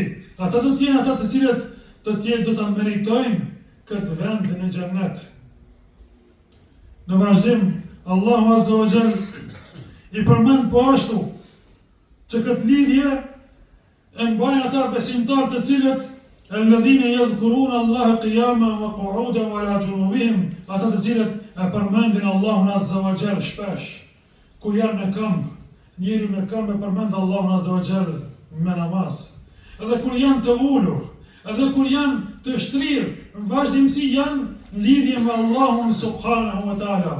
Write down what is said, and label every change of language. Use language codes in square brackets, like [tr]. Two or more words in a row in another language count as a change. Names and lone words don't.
[sq] Ata do të jenë ata të cilët do ta meritojnë këtë vend në xhennet. Në vazhdim, Allahu [ar] عز وجل [sq] i përmend po ashtu që këtë lidhje e mbajnë ata besimtarë të cilët [ar] الذين يذكرون الله قياما وقعودا وعلى جنوبهم, [sq] ata të cilët e përmendin Allahun [ar] عز وجل [sq] shpesh kur janë në këmbë. Njeriu në këmbë e përmend Allahun [ar] عز وجل [sq] me namaz. Edhe kur janë të ulur, edhe kur janë të shtrirë, në vazhdimsi janë në lidhje me Allahun [ar] سبحانه وتعالى.